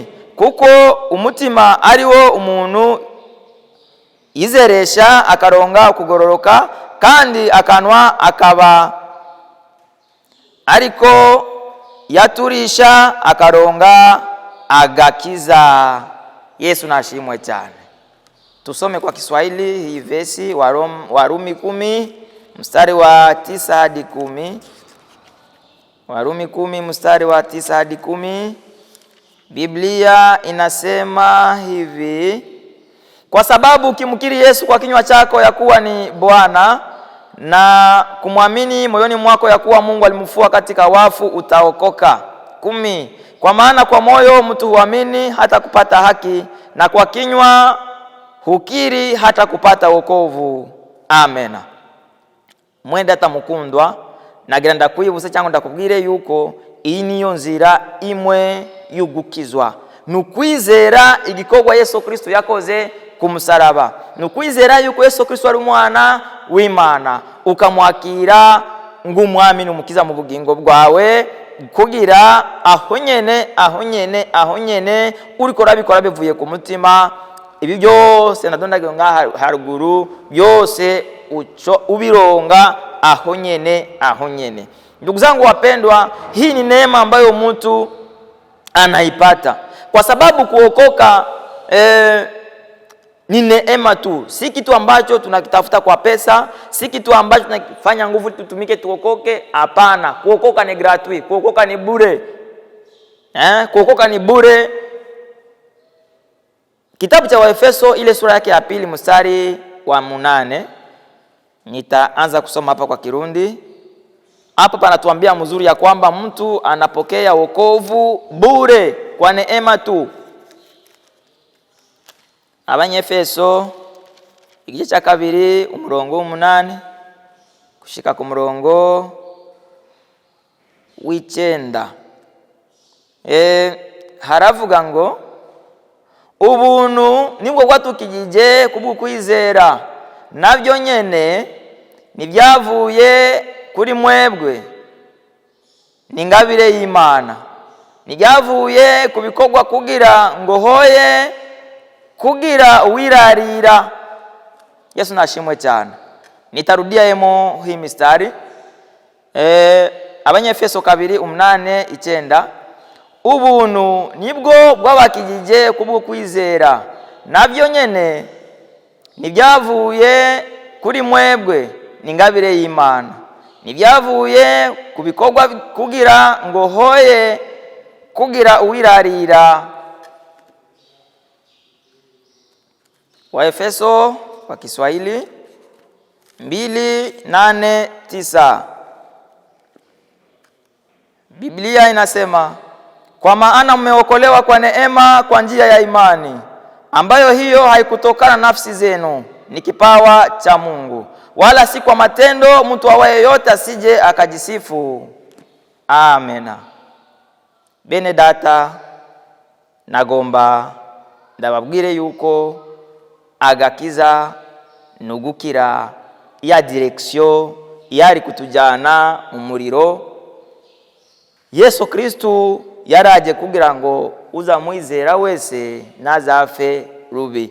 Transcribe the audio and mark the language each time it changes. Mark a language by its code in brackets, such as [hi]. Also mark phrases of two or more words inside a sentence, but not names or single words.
[rn] Kuko umutima ari wo umuntu yizeresha akaronga kugororoka, kandi akanwa akaba ariko yaturisha akaronga agakiza. Yesu nashimwe cyane. [sw] Tusome kwa Kiswahili hii vesi, Warumi 10 mstari wa 9 hadi 10. Warumi 10 mstari wa 9 hadi 10. Biblia inasema hivi: kwa sababu ukimkiri Yesu kwa kinywa chako ya kuwa ni Bwana na kumwamini moyoni mwako ya kuwa Mungu alimfufua katika wafu, utaokoka. 10. Kwa maana kwa moyo mtu huamini hata kupata haki, na kwa kinywa hukiri hata kupata wokovu. Amena. [rn] Mwenda tamukundwa, nagira ndakwibutsa cyangwa ndakubwire yuko iyi niyo nzira imwe yugukizwa. Nukwizera igikorwa Yesu Kristo yakoze ku musaraba. Nukwizera yuko Yesu Kristo ari umwana w'Imana, ukamwakira ng'umwami n'umukiza mu bugingo bwawe, kugira aho nyene uriko rabikora bivuye ku mutima. Ibi byose nadondaga nga haruguru byose ubironga aho nyene. [sw] Ndugu zangu wapendwa, hii ni neema ambayo mtu anaipata, kwa sababu kuokoka ni neema tu, si kitu ambacho tunakitafuta kwa pesa, si kitu ambacho tunafanya nguvu tutumike tuokoke. Hapana, kuokoka ni gratuit, kuokoka ni bure. Kuokoka ni bure. Kitabu cha Waefeso ile sura yake ya 2 mstari wa 8, nitaanza kusoma hapa kwa Kirundi. Hapa panatuambia mzuri ya kwamba mtu anapokea wokovu bure kwa neema tu. [rn] Abanyefeso igice cya 2 umurongo w'8 kushika ku murongo w'9. Haravuga ngo, ubuntu nibwo bwatukijije kubw'ukwizera, nabyo nyene nibyavuye kuri mwebwe, n'ingabire y'Imana, nibyavuye kubikorwa kugira ngo hoye kugira uwirarira. Yesu nashimwe cyane. [sw] Nitarudia yemo hii mistari. [rn] Abanyefeso 2:8-9. Ubuntu nibwo bwabakijije kubwo kwizera, nabyo nyene nibyavuye kuri mwebwe, n'ingabire y'Imana, nibyavuye ku bikorwa kugira ngo hoye kugira uwirarira. [sw] Waefeso kwa Kiswahili 2:8-9. Biblia inasema, kwa maana mmeokolewa kwa neema kwa njia ya imani, ambayo hiyo haikutokana na nafsi zenu, ni kipawa cha Mungu, wala si kwa matendo, mtu awaye yote asije akajisifu. Amena. [rn] Bene data, nagomba ndababwire yuko agakiza nugukira ya direksyo yari kutujana mu muriro. Yesu Kristu yaraje kugira ngo uzamwizera wese nazafe rubi.